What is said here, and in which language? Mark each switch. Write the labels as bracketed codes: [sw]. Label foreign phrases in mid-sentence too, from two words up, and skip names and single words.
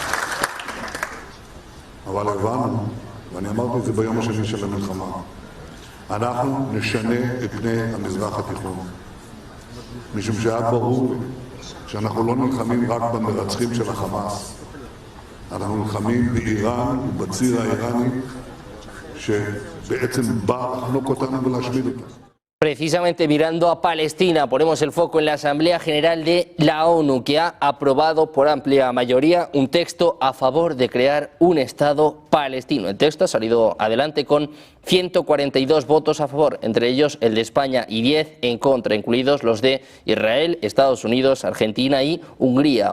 [he] אבל הבנו, ואני אמרתי את זה ביום השני של המלחמה, אנחנו נשנה את פני המזרח התיכון. משום שהיה ברור לי שאנחנו לא נלחמים רק במרצחים של החמאס, אנחנו נלחמים באיראן ובציר האיראני שבעצם בא לחנוק אותנו ולהשמיד אותנו. [es] Precisamente mirando a Palestina, ponemos el foco en la Asamblea General de la ONU, que ha aprobado por amplia mayoría un texto a favor de crear un Estado palestino. El texto ha salido adelante con 142 votos a favor, entre ellos el de España, y 10 en contra, incluidos los de Israel, Estados Unidos, Argentina y Hungría.